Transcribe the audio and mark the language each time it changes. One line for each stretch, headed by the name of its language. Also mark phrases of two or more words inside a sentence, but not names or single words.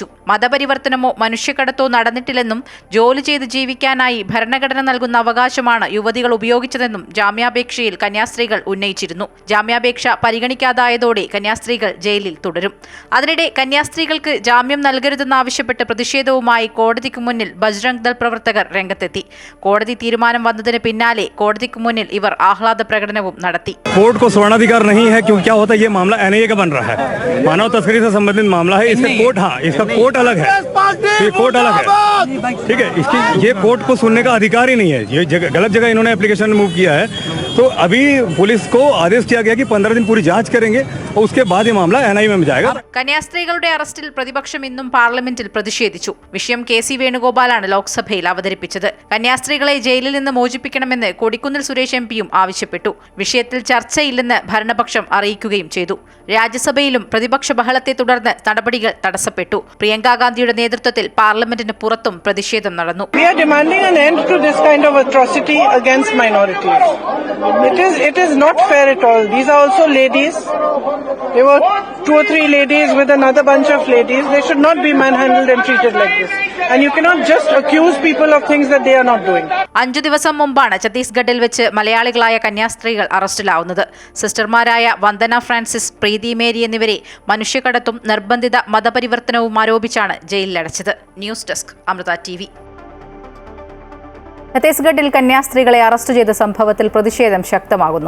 Malayalam: മതപരിവർത്തനമോ മനുഷ്യക്കടത്തോ നടന്നിട്ടില്ലെന്നും ജോലി ചെയ്ത് ജീവിക്കാനായി ഭരണഘടന നൽകുന്ന അവകാശമാണ് യുവതികൾ ഉപയോഗിച്ചതെന്നും ജാമ്യാപേക്ഷയിൽ കന്യാസ്ത്രീകൾ ഉന്നയിച്ചിരുന്നു. ജാമ്യാപേക്ഷ പരിഗണിക്കാതായതോടെ കന്യാസ്ത്രീകൾ ജയിലിൽ തുടരും. അതിനിടെ കന്യാസ്ത്രീകൾക്ക് ജാമ്യം നൽകരുതെന്നാവശ്യപ്പെട്ട് പ്രതിഷേധവുമായി കോടതിക്ക് മുന്നിൽ ബജ്രംഗ് ദൾ പ്രവർത്തകർ രംഗത്തെത്തി. കോടതി തീരുമാനം വന്നതിന് പിന്നാലെ കോടതിക്ക് മുന്നിൽ ഇവർ ആഹ്ലാദ പ്രകടനവും നടത്തി.
Hindi: कोर्ट को स्वर्णाधिकार नहीं है क्योंकि क्या होता है ये मामला NIA का बन रहा है, मानव तस्करी से संबंधित मामला है. इसका कोर्ट इसका कोर्ट अलग है, ये कोर्ट अलग है, ठीक है. इसकी ये कोर्ट को सुनने का अधिकार ही नहीं है. ये गलत जगह इन्होंने एप्लीकेशन मूव किया है. तो अभी पुलिस को आदेश किया गया कि 15 दिन पूरी जांच करेंगे और उसके बाद ये मामला NIA में जाएगा.
Malayalam: കന്യാസ്ത്രീകളുടെ അറസ്റ്റിൽ പ്രതിപക്ഷം ഇന്നും പാർലമെന്റിൽ പ്രതിഷേധിച്ചു. വിഷയം KC വേണുഗോപാലാണ് ലോക്സഭയിൽ അവതരിപ്പിച്ചത്. കന്യാസ്ത്രീകളെ ജയിലിൽ നിന്ന് മോചിപ്പിക്കണമെന്ന് കൊടിക്കുന്നിൽ സുരേഷ് MPയും ആവശ്യപ്പെട്ടു. വിഷയത്തിൽ ചർച്ചയില്ലെന്ന് ഭരണപക്ഷം അറിയിക്കുകയും ചെയ്തു. രാജ്യസഭയിലും പ്രതിപക്ഷ ബഹളത്തെ തുടർന്ന് നടപടികൾ തടസ്സപ്പെട്ടു. പ്രിയങ്ക ഗാന്ധിയുടെ നേതൃത്വത്തിൽ പാർലമെന്റിന് പുറത്തും പ്രതിഷേധം നടന്നു.
English: We are demanding an end to this kind of atrocity against minorities. It is not fair at all. These are also ladies. There were 2 or 3 ladies with another bunch of ladies. They should not be manhandled and treated like this. And you cannot just accuse people of things that they are not doing.
Malayalam: 5 ദിവസം മുമ്പാണ് ഛത്തീസ്ഗഡിൽ വെച്ച് മലയാളികളായ കന്യാസ്ത്രീകൾ അറസ്റ്റിലാവുന്നത്. സിസ്റ്റർമാരായ വന്ദന ഫ്രാൻസിസ്, പ്രീതി മേരി എന്നിവരെ മനുഷ്യക്കടത്തും നിർബന്ധിത മതപരിവർത്തനവും ആരോപിച്ചാണ് ജയിലിലടച്ചത്. ന്യൂസ് ഡെസ്ക് അമൃത TV. ഛത്തീസ്ഗഡിൽ കന്യാസ്ത്രീകളെ അറസ്റ്റ് ചെയ്ത സംഭവത്തിൽ പ്രതിഷേധം ശക്തമാകുന്നു.